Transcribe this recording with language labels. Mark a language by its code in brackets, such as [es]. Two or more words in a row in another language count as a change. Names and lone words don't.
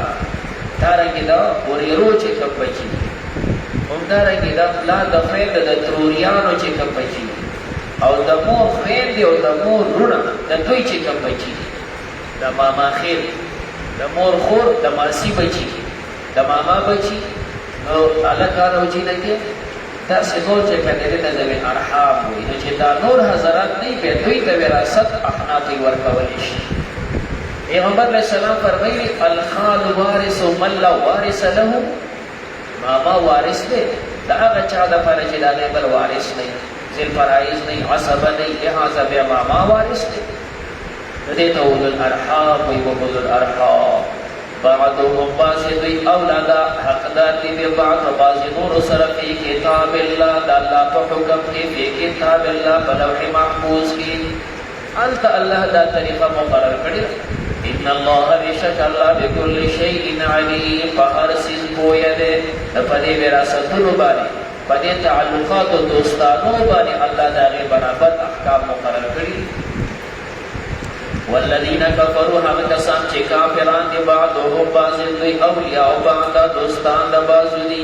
[ps] دارنګې د ورېرو چې کوم بچي دي، همدارنګې د پلار د خویندو د تروریانو چې کوم بچي دي، او د مور خویندې او د مور وروڼه د دوی چې کوم بچي دي، د ماما خیر، د مور خور، د ماسی بچي، د ماما بچي، نو هلکان او جینکې داسې نور چې کوم دی د [ar] ذوي الارحام [ps] وایي. نو چې دا نور حضرات نه وي بیا دوی ته وراثت احنافو ورکولی شي. پیغمبر علیه السلام فرمایي [ar] الخال وارث من لا وارث له، [ps] ماما وارث دی د هغه چا دپاره چې د هغې بل وارث نه وي، [ar] ذی الفرائض [ps] نه وي، عصبه نه وي، لهذا بیا ماما وارث دی. نو دې ته [ar] اولو الارحام [ps] وایي. [ar] واولو الارحام بعضهم [ps] بعضې دوی اولاده حقدار دي ببعض په بعضې نورو سره [ar] فی کتاب الله [ps] د الله په حکم کې، [ar] فی کتاب الله [ps] په لوح محفوظ کې. هلته الله دا طریقه مقرر کړې ده. [ar] ان الله [ps] بشک الله [ar] بكل شيء علیم، [ps] په هر څیز پوهه دی. په دې وراثتونو باندې، په دې تعلقاتو دوستانو باندې الله د هغې برابر احکام مقرر کړي. [ar] والذین کفروا [ps] هغه کسان چې کافران دي بعضهم بعضې دوی [ar] اولیاء بعض [ps] دوستان د بعضو دي.